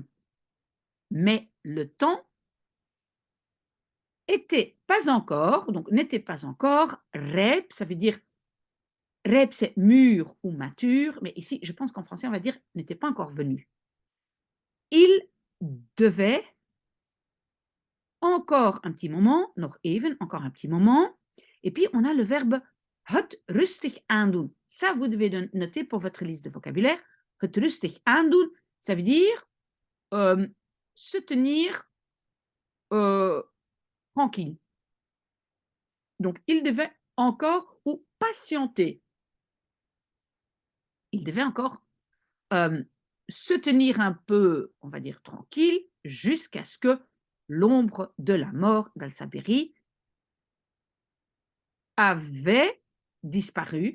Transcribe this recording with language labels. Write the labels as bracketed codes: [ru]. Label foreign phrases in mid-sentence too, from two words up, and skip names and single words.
[fr] Mais le temps n'était pas encore rijp, ça veut dire rijp c'est mûr ou mature, mais ici je pense qu'en français on va dire n'était pas encore venu. Il devait encore un petit moment, [nl] nog even, [fr] encore un petit moment, et puis on a le verbe [nl] het rustig aandoen. [fr] Ça vous devez noter pour votre liste de vocabulaire. [nl] Het rustig aandoen, [fr] ça veut dire se tenir tranquille. Donc, il devait encore ou patienter. Il devait encore se tenir un peu, on va dire, tranquille, jusqu'à ce que l'ombre de la mort d'Al-Sabiri avait disparu.